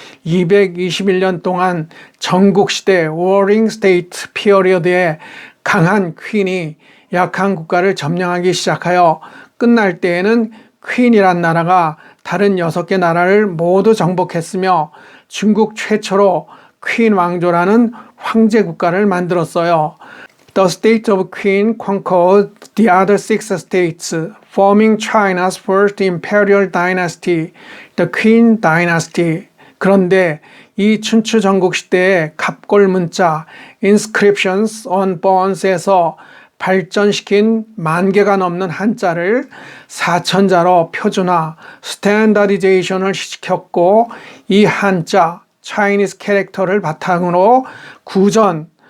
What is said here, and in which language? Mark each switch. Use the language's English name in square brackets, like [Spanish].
[Korean] 221년 동안 전국시대 워링 스테이트 피어리어드에 강한 퀸이 약한 국가를 점령하기 시작하여 끝날 때에는 퀸이란 나라가 다른 6개 나라를 모두 정복했으며 중국 최초로 퀸 왕조라는 황제 국가를 만들었어요. [English] The state of Qin conquered the other 6 states, forming China's first imperial dynasty, the Qin dynasty. [Korean] 그런데 이 춘추 전국 시대의 갑골 문자 [English] inscriptions on bones [Korean] 에서 발전시킨 10,000개가 넘는 한자를 4,000자로 표준화, 스탠다디제이션을 시켰고 이 한자, Chinese 캐릭터를 바탕으로 구전,